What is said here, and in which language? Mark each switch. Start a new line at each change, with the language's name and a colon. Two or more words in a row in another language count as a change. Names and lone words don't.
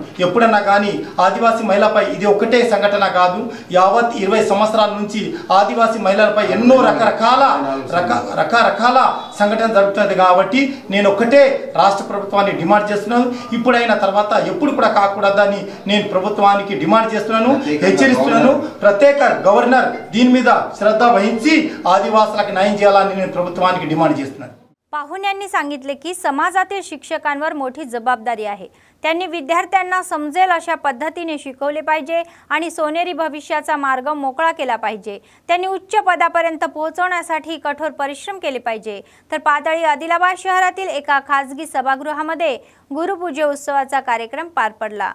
Telugu: ఎప్పుడన్నా కానీ ఆదివాసీ మహిళపై ఇది ఒకటే సంఘటన కాదు, యావత్ 20 సంవత్సరాల నుంచి ఆదివాసీ మహిళలపై ఎన్నో రకరకాల సంఘటన జరుగుతుంది. కాబట్టి నేను ఒక్కటే రాష్ట్ర ప్రభుత్వాన్ని డిమాండ్ చేస్తున్నాను. ఇప్పుడైన తర్వాత ఎప్పుడు కూడా కాకూడదని నేను ప్రభుత్వానికి డిమాండ్ చేస్తున్నాను, हెచ్చరిస్తున్నాను. ప్రత్యేక గవర్నర్ దీని మీద శ్రద్ధ వహించి ఆదివాసులకు న్యాయం చేయాలని నేను ప్రభుత్వానికి डिमांड చేస్తున్నాను.
Marathi: पाहुण्यांनी सांगितले की समाजातील शिक्षकांवर मोठी जबाबदारी आहे. त्यांनी विद्यार्थ्यांना समजेल अशा पद्धतीने शिकवले पाहिजे आणि सोनेरी भविष्याचा मार्ग मोकळा केला पाहिजे. त्यांनी उच्च पदापर्यंत पोहोचवण्यासाठी कठोर परिश्रम केले पाहिजे. तर पातळी आदिलाबाद शहरातील एका खासगी सभागृहामध्ये गुरुपूजे उत्सवाचा कार्यक्रम पार पडला.